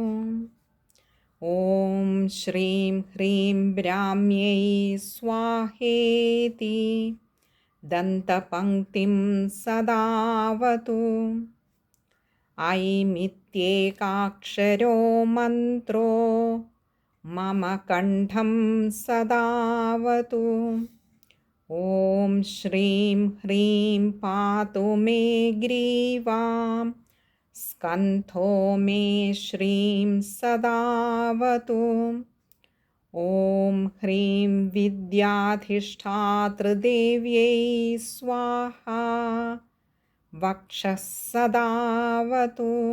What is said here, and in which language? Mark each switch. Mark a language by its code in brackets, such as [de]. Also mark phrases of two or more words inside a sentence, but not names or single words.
[sa] ഓം ശ്രീം ഹ്രീം ബ്രാഹ്മ്यै സ്വാഹേതി. ദന്തപങ്ക്തിം സദാവതു. ഐമിത്യേകാക്ഷരോ മന്ത്രോ मम कण्ठं सदावतु। ॐ श्रीं ह्रीं पातु मे ग्रीवां, स्कन्धो मे श्रीं सदावतु। ॐ ह्रीं विद्याधिष्ठातृदेव्यै स्वाहा, वक्षः सदावतु।